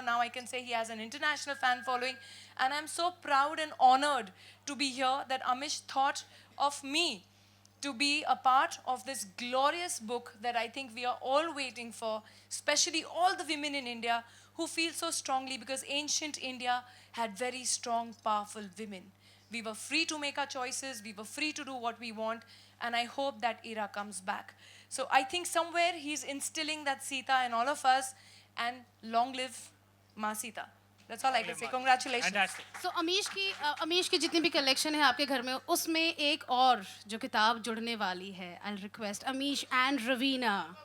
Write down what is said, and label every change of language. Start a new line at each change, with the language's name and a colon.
English: Now I can say he has an international fan following. And I'm so proud and honored to be here that Amish thought of me to be a part of this glorious book that I think we are all waiting for, especially all the women in India who feel so strongly, because ancient India had very strong, powerful women. We were free to make our choices, we were free to do what we want, and I hope that era comes back. So I think somewhere he's instilling that Sita in all of us, and long live Ma Sita. That's all I can say. Congratulations. Fantastic.
Hindi: So Amish की जितनी भी collection है आपके घर में, उसमें एक और जो किताब जुड़ने वाली है.
English: I'll request Amish and Ravina.